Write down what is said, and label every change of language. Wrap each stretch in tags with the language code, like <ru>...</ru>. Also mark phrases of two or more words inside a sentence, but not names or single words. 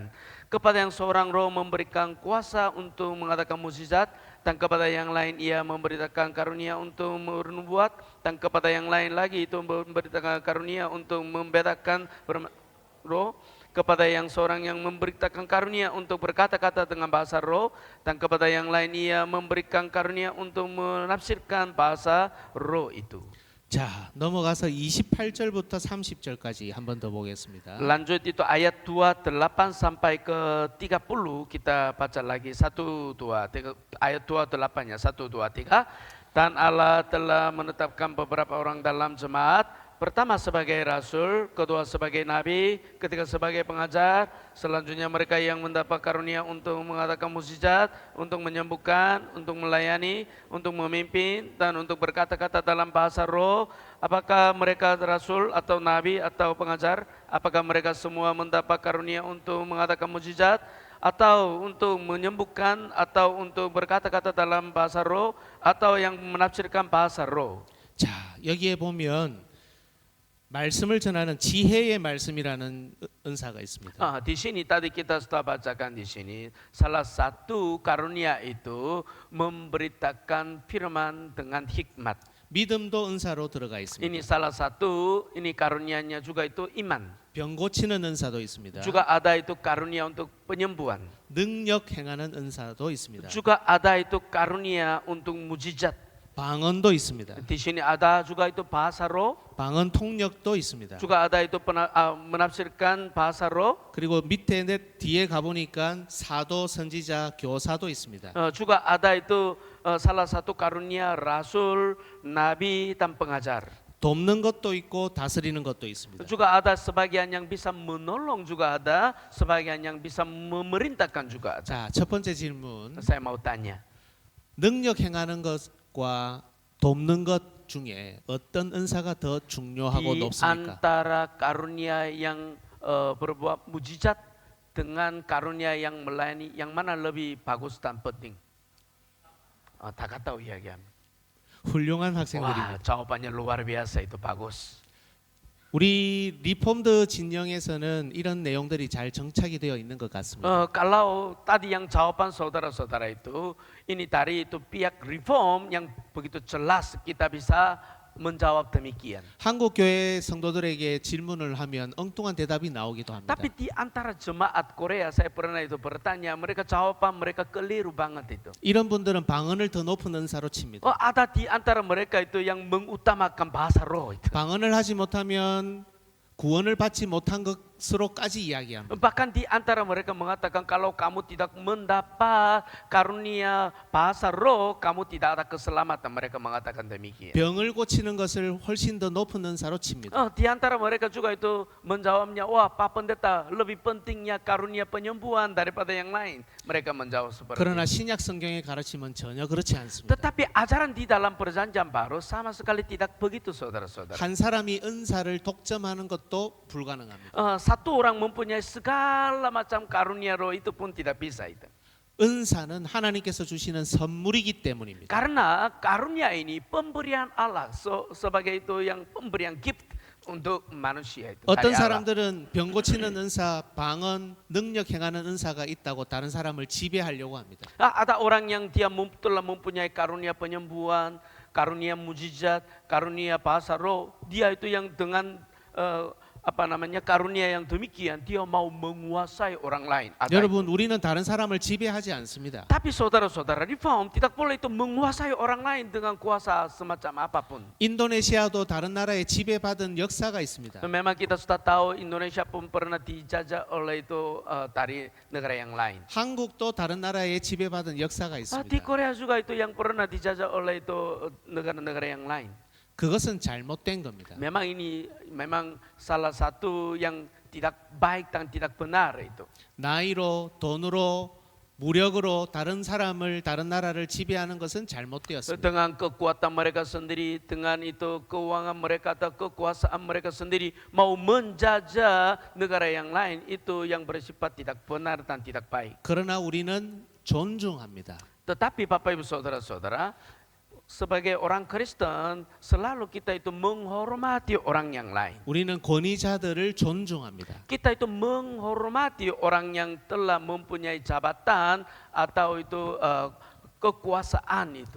<id>Kepada yang seorang roh memberikan kuasa untuk mengadakan mukjizat, dan kepada yang lain ia memberitakan karunia untuk bernubuat, dan kepada yang lain lagi itu memberitakan karunia untuk membedakan roh. Kepada yang seorang yang memberitakan karunia untuk berkata-kata dengan bahasa roh, dan kepada yang lain ia memberikan karunia untuk menafsirkan bahasa roh itu.</id> <ko>자, 넘어가서 28절부터 30절까지 한 번 더 보겠습니다.</ko> <id>Lanjut itu ayat 28 sampai ke 30 kita baca lagi 1, 2, 3, ayat 28-nya 1, 2, 3. Dan Allah telah menetapkan beberapa orang dalam jemaat, pertama sebagai rasul, kedua sebagai nabi, ketiga sebagai pengajar, selanjutnya mereka yang mendapat karunia untuk mengadakan mukjizat, untuk menyembuhkan, untuk melayani, untuk memimpin, dan untuk berkata-kata dalam bahasa roh. Apakah mereka rasul atau nabi atau pengajar? Apakah mereka semua mendapat karunia untuk mengadakan mukjizat, atau untuk menyembuhkan, atau untuk berkata-kata dalam bahasa roh, atau yang menafsirkan bahasa roh?</id> <ko>자, 여기에 보면 말씀을 전하는 지혜의 말씀이라는 은사가 있습니다.</ko> <id>Di sini tadi kita sudah bacakan di sini salah satu karunia itu memberitakan firman dengan hikmat.</id> <ko>믿음도 은사로 들어가 있습니다.</ko> <id>Ini salah satu, ini karunianya juga itu iman.</id> <ko>병 고치는 은사도 있습니다.</ko> <id>Juga ada itu karunia untuk penyembuhan.</id> <ko>능력 행하는 은사도 있습니다.</ko> <id>Juga ada itu karunia untuk mujizat.</id> <ko>방언도 있습니다.</ko> <id>Di sini ada juga itu bahasa roh.</id> <ko>방언 통역도 있습니다.</ko> <id>Juga ada itu menafsirkan bahasa roh.</id> <ko>그리고 밑에 뒤에 가보니까 사도, 선지자, 교사도 있습니다.</ko> <id>Juga ada itu salah satu karunia rasul, nabi, dan pengajar.</id> <ko>돕는 것도 있고 다스리는 것도 있습니다.</ko> <id>Juga ada sebagian yang bisa menolong, juga ada sebagian yang bisa memerintahkan juga ada.</id> <ko>자, 첫 번째 질문.</ko> <id>Saya mau tanya,</id> <ko>능력 행하는 것과 돕는 것 중에 어떤 은사가 더 중요하고</ko> <id>di</id> <ko>높습니까?</ko> <id>antara karunia yang berbuat mujizat dengan karunia yang melayani, yang mana lebih bagus dan penting?</id> <ko>다 갔다 이야기합니다. 훌륭한</ko> <id>Wah,</id> <ko>학생들입니다.</ko> <id>jawabannya luar biasa, itu bagus.</id> <ko>우리 리폼드 진영에서는 이런 내용들이 잘 정착이 되어 있는 것 같습니다.</ko> <id>Kalau tadi yang jawaban saudara-saudara itu, ini dari itu pihak reform yang begitu jelas kita bisa menjawab demikian.</id> <ko>한국 교회 성도들에게 질문을 하면 엉뚱한 대답이 나오기도 합니다.</ko> <id>Tapi di antara jemaat Korea saya pernah itu bertanya, mereka jawaban mereka keliru banget itu.</id> <ko>이런 분들은 방언을 더 높은 은사로 칩니다.</ko> <id>Ada di antara mereka itu yang mengutamakan bahasa roh itu.</id> <ko>방언을 하지 못하면 구원을 받지 못한 것으로까지 이야기합니다.</ko> <id>Bahkan di antara mereka mengatakan kalau kamu tidak mendapat karunia bahasa roh, kamu tidak ada keselamatan. Mereka mengatakan demikian.</id> <ko>병을 고치는 것을 훨씬 더 높은 은사로 칩니다.</ko> <id>Di antara mereka juga itu menjawabnya, wah Pak Pendeta lebih pentingnya karunia penyembuhan daripada yang lain. Mereka menjawab seperti</id> <ko>그러나</ko> <id>itu.</id> <ko>신약 성경의 가르침은 전혀 그렇지 않습니다.</ko> <id>Tetapi ajaran di dalam perjanjian baru sama sekali tidak begitu saudara-saudara.</id> <ko>한 사람이 은사를 독점하는 것도 불가능합니다.</ko> <id>Satu orang mempunyai segala macam karunia roh itu pun tidak bisa itu.</id> <ko>은사는 하나님께서 주시는 선물이기 때문입니다.</ko> <id>Karena karunia ini pemberian Allah sebagai itu yang pemberian gift untuk manusia itu.</id> <ko>어떤</ko> <id>dari Allah.</id> <ko>사람들은 병 고치는 은사, 방언, 능력 행하는 은사가 있다고 다른 사람을 지배하려고 합니다.</ko> <id>Ada orang yang dia telah mempunyai karunia penyembuhan, karunia mujizat, karunia bahasa roh. Dia itu yang dengan karunia yang demikian dia mau menguasai orang lain. Ada</id> <ko>여러분, 우리는 다른 사람을 지배하지 않습니다.</ko> <id>Tapi saudara-saudara reform tidak boleh itu menguasai orang lain dengan kuasa semacam apapun.</id> <ko>인도네시아도 다른 나라에 지배받은 역사가 있습니다.</ko> <id>Memang kita sudah tahu Indonesia pun pernah dijajah oleh itu dari negara yang lain.</id> <ko>한국도 다른 나라에 지배받은 역사가</ko> <id>Di</id> <ko>있습니다.</ko> <id>Korea juga itu yang pernah dijajah oleh itu negara-negara yang lain.</id> <ko>그것은 잘못된 겁니다.</ko> <id>Memang salah satu yang tidak baik dan tidak benar itu.</id> <ko>나이로, 돈으로, 무력으로 다른 사람을, 다른 나라를 지배하는 것은 잘못되었습니다.</ko> <id>Dengan kekuatan mereka sendiri, dengan itu keuangan mereka atau kekuasaan mereka sendiri mau menjajah negara yang lain, itu yang bersifat tidak benar dan tidak baik.</id> <ko>그러나 우리는 존중합니다.</ko> <id>Tetapi Bapak Ibu Saudara-saudara, sebagai orang Kristen selalu kita itu menghormati orang yang lain.</id> <ko>우리는 권위자들을 존중합니다.</ko> <id>Kita itu menghormati orang yang telah mempunyai jabatan atau itu kekuasaan itu.</id>